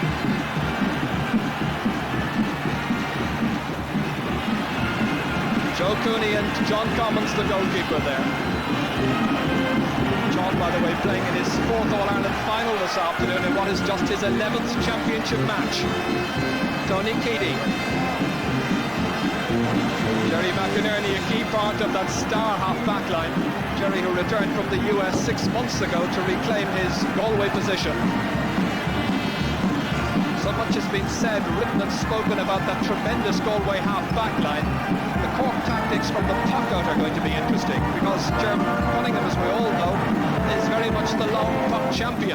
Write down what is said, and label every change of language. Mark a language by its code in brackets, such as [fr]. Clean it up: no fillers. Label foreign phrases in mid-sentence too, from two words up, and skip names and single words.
[en] Joe Cooney and John Commons, the goalkeeper there. John, by the way, playing in his 4th All-Ireland final this afternoon in what is just his 11th championship match. Tony Keady. Jerry McInerney, a key part of that star half-back line. Jerry, who returned from the US 6 months ago to reclaim his Galway position. So much has been said, written and spoken about that tremendous Galway half-back line. The Cork tactics from the puck-out are going to be interesting because Jeremy Cunningham, as we all know, is very much the long puck champion.